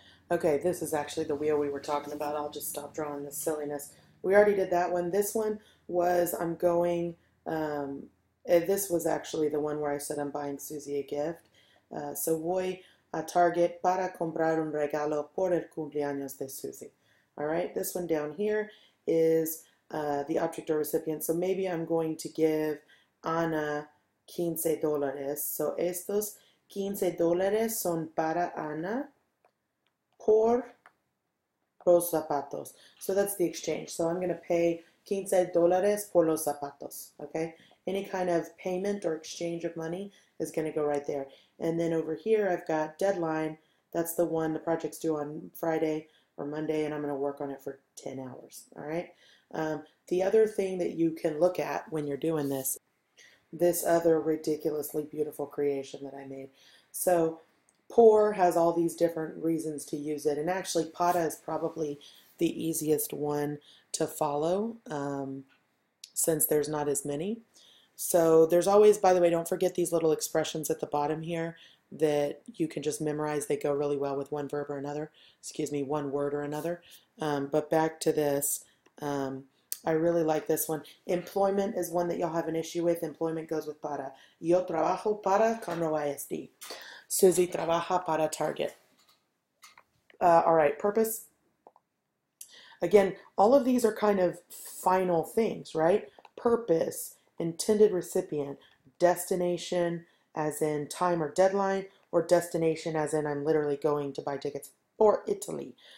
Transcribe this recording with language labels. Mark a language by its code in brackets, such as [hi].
[en] Okay, this is actually the wheel we were talking about. I'll just stop drawing this silliness. We already did that one. This one was I'm going, this was actually the one where I said I'm buying Susie a gift. So [es] voy a Target para comprar un regalo por el cumpleaños de Susie. [en] All right, this one down here is the object or recipient. So maybe I'm going to give Ana $15. So [es] estos $15 son para Ana por los zapatos. [en] So that's the exchange. So I'm going to pay $15 [es] por los zapatos. [en] Okay? Any kind of payment or exchange of money is going to go right there. And then over here I've got deadline. That's the one the project's due on Friday or Monday, and I'm going to work on it for 10 hours. All right? The other thing that you can look at when you're doing this other ridiculously beautiful creation that I made. So por has all these different reasons to use it, and actually para is probably the easiest one to follow since there's not as many. So there's always, by the way, don't forget these little expressions at the bottom here that you can just memorize. They go really well with one verb or another, excuse me, one word or another. But back to this, I really like this one. Employment is one that you'll have an issue with. Employment goes with para. [es] Yo trabajo para Conroe ISD. Susie trabaja para Target. [en] All right, purpose. Again, all of these are kind of final things, right? Purpose, intended recipient, destination as in time or deadline, or destination as in I'm literally going to buy tickets for Italy.